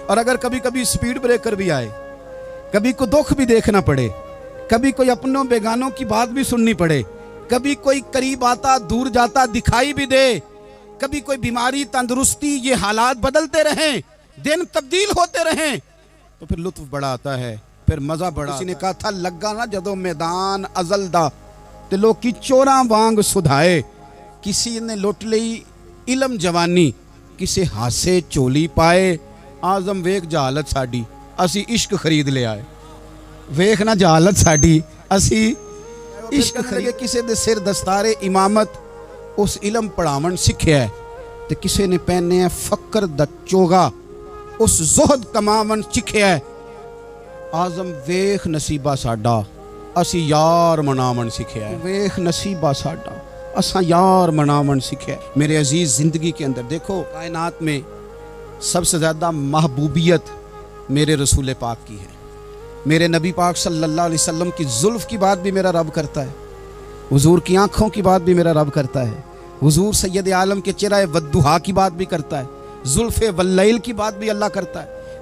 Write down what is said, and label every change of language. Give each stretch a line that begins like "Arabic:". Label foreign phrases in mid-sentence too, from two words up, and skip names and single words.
Urdu: اور اگر کبھی کبھی سپیڈ بریکر بھی آئے، کبھی کوئی دکھ بھی دیکھنا پڑے، کبھی کوئی اپنوں بیگانوں کی بات بھی سننی پڑے، کبھی کوئی قریب آتا دور جاتا دکھائی بھی دے، کبھی کوئی بیماری تندرستی، یہ حالات بدلتے رہیں، دن تبدیل ہوتے رہیں، تو پھر لطف بڑا آتا ہے، پھر مزہ بڑا۔ کسی نے کہا تھا
Punjabi: لگا نا جدو میدان ازل دا تے لوکی چوراں وانگ سدھائے، کسی نے لٹ لئی علم جوانی، کسی ہاسے چولی پائے، آزم ویک جہالت ساڈی اسی عشق خرید لے آئے۔ ویکھ نا جہالت ساڈی اسی عشق خرید، کسی دے سر دستار امامت اس علم پڑھاون سکھیا ہے، تے کسی نے پہنے ہیں فقر دا چوگا اس زہد کماون چکھیا ہے۔ آزم ویکھ نصیبہ ساڈا اسی یار مناون سکھیا ہے، ویکھ نصیبہ ساڈا اساں یار مناون سکھیا ہے۔
Urdu: میرے عزیز زندگی کے اندر دیکھو، کائنات میں سب سے زیادہ محبوبیت میرے رسول پاک کی ہے۔ میرے نبی پاک
Arabic: صلی اللہ علیہ وسلم
Urdu: کی زلف کی بات بھی میرا رب کرتا ہے، حضور کی آنکھوں کی بات بھی میرا رب کرتا ہے، حضور سید عالم کے چہرہ والضحیٰ کی بات بھی کرتا ہے، زلف واللیل کی بات بھی اللہ کرتا ہے۔